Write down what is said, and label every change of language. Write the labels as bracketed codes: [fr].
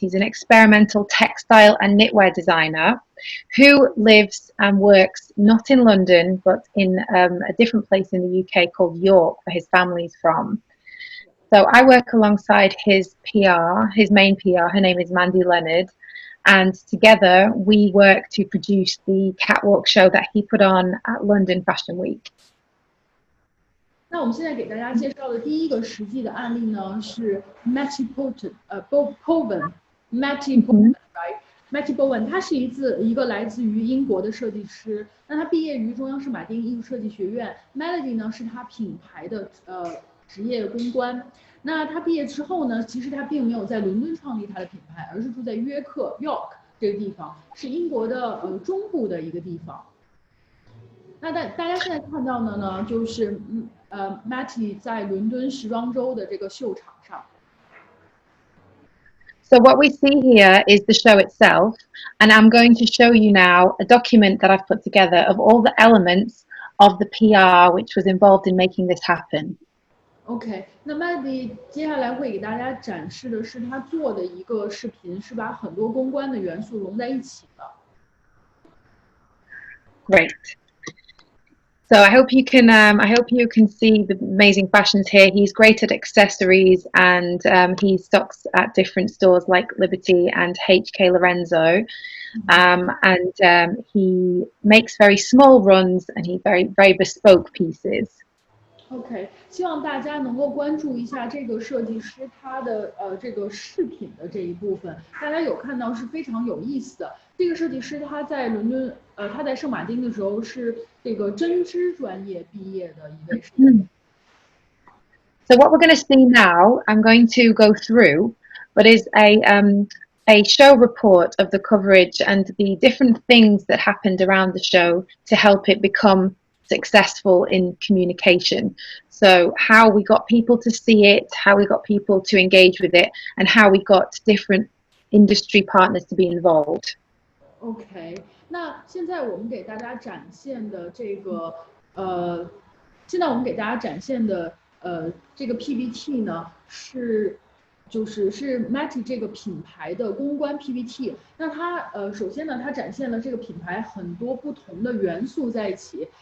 [en] He's an experimental textile and knitwear designer who lives and works not in London, but in a different place in the UK called York, where his family's from. So I work alongside his PR, his main PR. Her name is Mandy Leonard. And together we work to produce the catwalk show that he put on at London Fashion Week. [zh] 那我们现在给大家介绍的第一个实际的案例呢，是 Matty Boven，Matty Boven，right？Matty Boven， 他是一个来自于英国的设计师。那他毕业于中央圣马丁艺术设计学院 ，Melody 呢是他品牌的职业公关。那他毕业之后呢，其实他并没有在伦敦创立他的品牌，而是住在约克 York 这个地方，是英国的中部的一个地方。那大家现在看到的呢，就是Matty 在伦敦时装周的这个秀场上。 [en] So what we see here is the show itself, and I'm going to show you now a document that I've put together of all the elements of the PR which was involved in making this happen. [zh] OK， 那 Melody 接下来会给大家展示的是他做的一个视频，是把很多公关的元素融在一起的。 [en] Great. So I hope you can see the amazing fashions here. He's great at accessories, and he stocks at different stores like Liberty and HK Lorenzo. And he makes very small runs, and he very bespoke pieces. [zh] OK， 希望大家能够关注一下这个设计师他的这个饰品的这一部分，大家有看到是非常有意思的。这个设计师他在伦敦他在圣马丁的时候是这个针织专业毕业的一位设计师。 [en] So what we're going to see now, I'm going to go through, but is a show report of the coverage and the different things that happened around the show to help it become successful in communication. So how we got people to see it, how we got people to engage with it, and how we got different industry partners to be involved. OK， [zh] 那现在我们给大家展现的这个现在我们给大家展现的这个 PPT 呢是 Melanie 这个品牌的公关 PPT。那它首先呢，它展现了这个品牌很多不同的元素在一起。